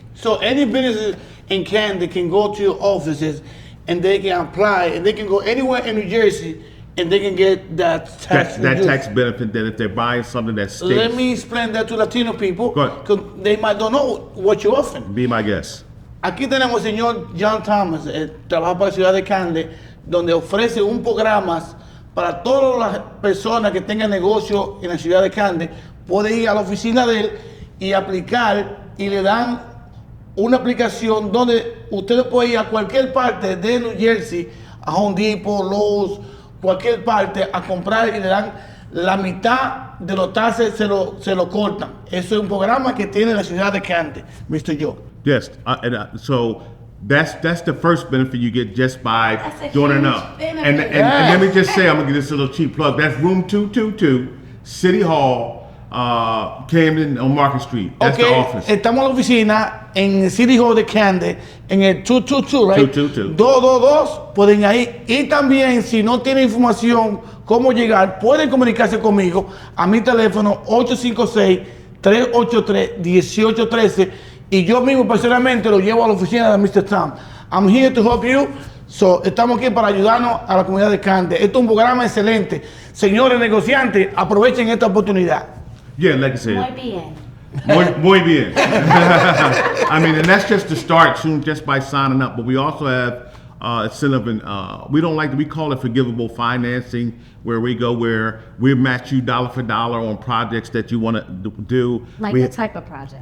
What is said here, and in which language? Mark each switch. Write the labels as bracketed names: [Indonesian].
[English] So any business in Camden can go to your offices and they can apply, and they can go anywhere in New Jersey and they can get that tax that tax benefit that if they're buying something that states. Let me explain that to Latino people, Go ahead. because they might don't know what you're offering. Be my guest. [Spanish] Aquí tenemos al señor John Thomas, trabaja para la ciudad de Camden, donde ofrece un programa para todas las personas que tengan negocio en la ciudad de Camden. Puede ir a la oficina de él y aplicar, y le dan una aplicación donde usted puede ir a cualquier parte de New Jersey, a Home Depot, Lowe's, cualquier parte, a comprar y le dan la mitad de los taxes, se lo cortan. Eso es un programa que tiene la ciudad de Camden, Mr. Joe. [English] Yes, so that's the first benefit you get just by joining up. And let me just say, I'm gonna give this a little cheap plug. That's room 222, City Hall, Camden on Market Street. That's the office. [Spanish] Estamos en la oficina en City Hall de Camden, en el 222, right? [English] 222. [Spanish] 222, pueden ir. Y también, si no tienen información cómo llegar, pueden comunicarse conmigo a mi teléfono 856-383-1813 y yo mismo personalmente lo llevo a la oficina de Mr. Tom. [English] I'm here to help you. [Spanish] So, estamos aquí para ayudarnos a la comunidad de Camden. Esto es un programa excelente. Señores negociantes, aprovechen esta oportunidad. [English] Yeah, like I said. [Spanish] Muy bien. Muy bien. [English] I mean, and that's just the start soon, just by signing up. But we also have incentive, and we call it forgivable financing, where we match you dollar for dollar on projects that you want to do. Like what type of project?